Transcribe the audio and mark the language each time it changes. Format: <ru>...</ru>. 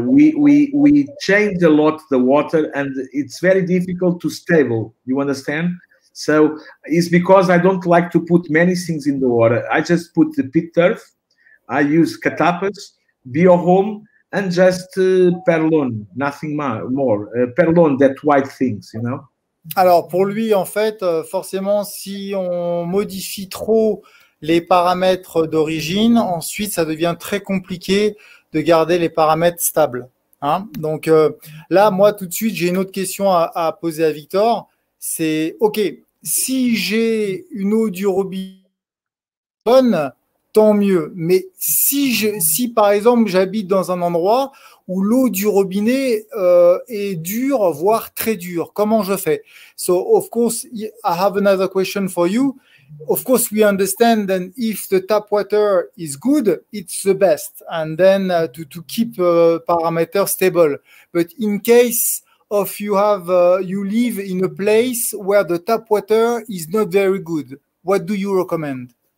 <en>We change a lot the water, and it's very difficult to stable. You understand? So it's because I don't like to put many things in the water. I just put the pit turf. I use catapas, biohome, and just perlon, nothing more. Perlon, that white things, you know.</en> <fr>Alors pour lui, en fait, forcément, si on modifie trop les paramètres d'origine, ensuite ça devient très compliqué de garder les paramètres stables. Hein. Donc là, moi tout de suite, j'ai une autre question à poser à Victor. C'est OK, si j'ai une eau du robinet bonne, tant mieux. Mais si par exemple j'habite dans un endroit où l'eau du robinet est dure, voire très dure, comment je fais?</fr> <en>So of course, I have another question for you. Of course, we understand that if the tap water is good, it's the best, and then to keep parameters stable. But in case of you live in a place where the tap water is not very good, what do you recommend?</en>